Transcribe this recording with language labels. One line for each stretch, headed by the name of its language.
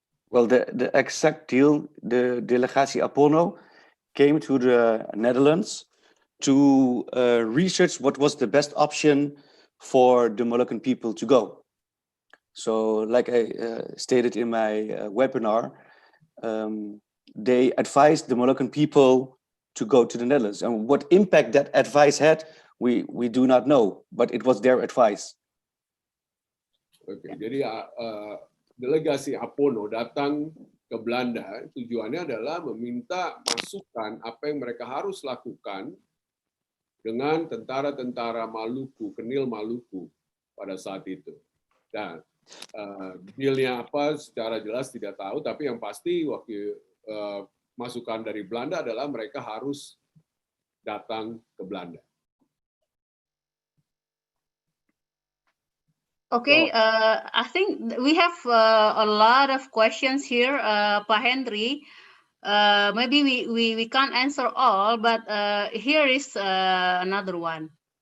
English: Well, the exact deal, the delegatie Apono came to the Netherlands to research what was the best option for the Molukkan people to go. So like I stated in my webinar, they advised the Molukkan people to go to the Netherlands. And what impact that advice had, we do not know, but it was their advice.
Indonesian: Oke, jadi delegasi Apono datang ke Belanda, tujuannya adalah meminta masukan apa yang mereka harus lakukan dengan tentara-tentara Maluku, Kenil Maluku pada saat itu. Dan dealnya apa secara jelas tidak tahu, tapi yang pasti waktu masukan dari Belanda adalah mereka harus datang ke Belanda.
English: Okay, I think we have a lot of questions here, Pak Henry. Maybe we can't answer all, but here is another one.